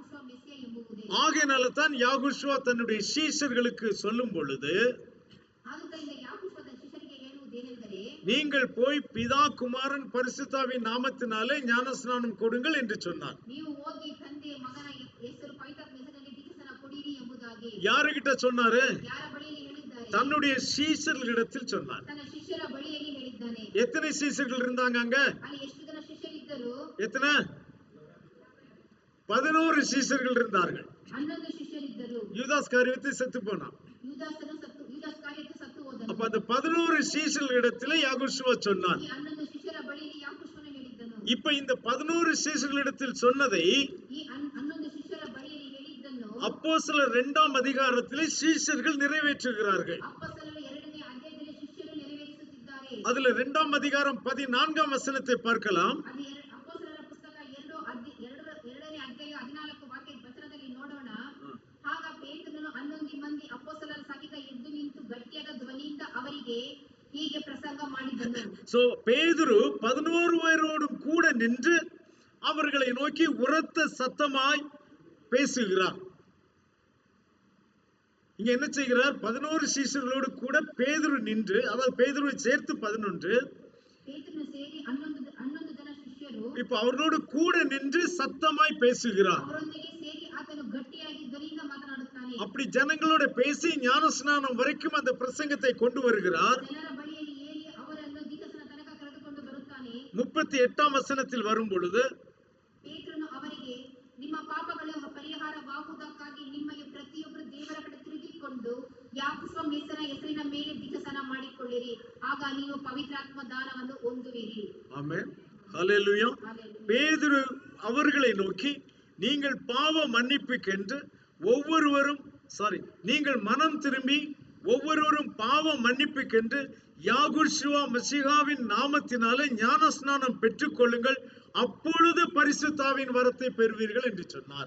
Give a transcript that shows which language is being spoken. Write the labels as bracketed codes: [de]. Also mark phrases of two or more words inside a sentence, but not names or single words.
[ta] ஆகையினால தான் யாகுஷுவா தன்னுடைய சீஷர்களுக்கு சொல்லும் பொழுது நீங்கள் போய் பிதா குமாரன் பரிசுத்தாவின் நாமத்தினாலே ஞானஸ்நானம் கொடுங்கள் என்று சொன்னார். [kn] ನೀವು ಹೋಗಿ ತಂದೆ ಮಗನ ಹೆಸರು ಪವಿತ್ರಾತ್ಮ ಹೆಸರಿನಲ್ಲಿ ದೀಕ್ಷಾಸ್ನಾನ ಕೊಡಿರಿ ಎಂಬುದಾಗಿ [ta] யாருகிட்ட சொன்னாரு? [kn] ಯಾರ ಬಳಿಯಲ್ಲಿ ಹೇಳಿದ್ದಾರೆ? [ta] தன்னுடைய சீஷர்களிடத்தில் சொன்னார். [kn] ತನ್ನ ಶಿಷ್ಯರ ಬಳಿಯಲ್ಲಿ ಹೇಳಿದ್ದಾನೆ. [ta] எத்தனை சீஷர்கள் இருந்தாங்க அங்க? [kn] ಅಲ್ಲಿ ಎಷ್ಟು ಜನ ಶಿಷ್ಯರಿದ್ದರು? [ta] எத்தனை? 11 சீஷர்கள் இருந்தார்கள். [kn] 11 ಶಿಷ್ಯರಿದ್ದರು. [ta] யூதாஸ் காரியத்தை செத்து போனான். [kn] ಯೂದಾಸ್ ಕಾರಿಯತ್ತು ಸತ್ತು ಹೋದನು. [ta] அப்ப அந்த 11 சீஷர்களிடத்திலே யாகோஷுவா சொன்னான். [kn] ಈ 11 ಶಿಷ್ಯರ ಬಳಿಯಲ್ಲಿ ಯಾಕೋಬನು ಹೇಳಿದ್ದನು. [ta] இப்ப இந்த 11 சீஷர்களிடத்தில் சொன்னதை [kn] ಈ 11 ಶಿಷ್ಯರ ಬಳಿಯಲ್ಲಿ ಹೇಳಿದ್ದನ್ನು [ta] அப்போஸ்தலர் 2ஆம் அதிகாரத்திலே சீஷர்கள் நிறைவேற்றுகிறார்கள். [kn] ಅಪೊಸ್ತಲರ 2ನೇ ಅಧ್ಯಾಯದಲ್ಲಿ ಶಿಷ್ಯರು ನೆರವೇರಿಸುತ್ತಿದ್ದಾರೆ. [ta] அதுல 2ஆம் அதிகாரம் 14ஆம் வசனத்தை பார்க்கலாம். [kn] ಅದು ಅಪೊಸ್ತಲರ ಪುಸ್ತಕ 2ನೇ ಅಧ್ಯಾಯ 14 ವಾಕ್ಯ ವಚನದಲ್ಲಿ ನೋಡೋಣ. ಆಗ ಪೇತ್ರನು 11 ಮಂದಿ ಅಪೊಸ್ತಲರ ಸಹಿತ ಎದ್ದು ನಿಂತು ಗಟ್ಟಿಯಾದ ಧ್ವನಿಯಿಂದ ಅವರಿಗೆ ಹೀಗೆ ಪ್ರಸಂಗ ಮಾಡಿದನು. [ta] சோ பேதுரு 11 பேரோடும் கூட நின்று அவர்களை நோக்கி உரத்த சத்தமாய் பேசுகிறார். இங்க என்ன செய்கிறார்? 11 சீஷர்களோடு கூட பேதுரு நின்று, அதாவது பேதுருவை சேர்த்து 11, [kn] ಪೇತ್ರನು ಸೇರಿ 11 ಜನ ಶಿಷ್ಯರು [ta] இப்ப அவர்களோடு கூட நின்று சத்தமாய் பேசுகிறார். [kn] ಅವರೊಂದಿಗೆ ಸೇರಿ ಆತನು ಗಟ್ಟಿಯಾಗಿ ಧ್ವನಿಯಿಂದ ಮಾತನಾಡುತ್ತಾನೆ. [ta] அப்படி ஜனங்களோட பேசி ஞானஸ்நானம் வரைக்கும் அந்த பிரசங்கத்தை கொண்டு வருகிறார். [kn] ಜನರ ಬಳಿಯಲ್ಲಿ ಏರಿ ಅವರನ್ನು ದೀಕ್ಷಾಸ್ನಾನ ತನಕ ಕರೆದುಕೊಂಡು ಬರುತ್ತಾನೆ. [ta] 38ஆம் வசனத்தில் வரும் பொழுது [kn] ಪೇತ್ರನು ಅವರಿಗೆ, ನಿಮ್ಮ ಪಾಪಗಳು ಪರಿಹಾರವಾಗುವುದಕ್ಕಾಗಿ ನಿಮ್ಮಲ್ಲಿ ಪ್ರತಿಯೊಬ್ಬರು ದೇವರ ಕಡೆ ತಿರುಗಿಕೊಂಡು ಯಾಕೋಬನ ಹೆಸರಿನ ಮೇಲೆ ದೀಕ್ಷಾಸ್ನಾನ ಮಾಡಿಕೊಳ್ಳಿರಿ, ಆಗ ನೀವು ಪವಿತ್ರಾತ್ಮ ದಾನವನ್ನು ಹೊಂದುವಿರಿ. [ta] ஆமென், ஹல்லேலூயா. பேதுரு அவர்களை நோக்கி, நீங்கள் பாவ மன்னிப்புக்கென்று நீங்கள் மனம் திரும்பி ஒவ்வொருவரும் பாவ மன்னிப்புக்கென்று யாகோஷுவா மசீகாவின் நாமத்தினாலே ஞானஸ்நானம் பெற்றுக் கொள்ளுங்கள், அப்பொழுது பரிசுத்தாவின் வரத்தை பெறுவீர்கள் என்று சொன்னார்.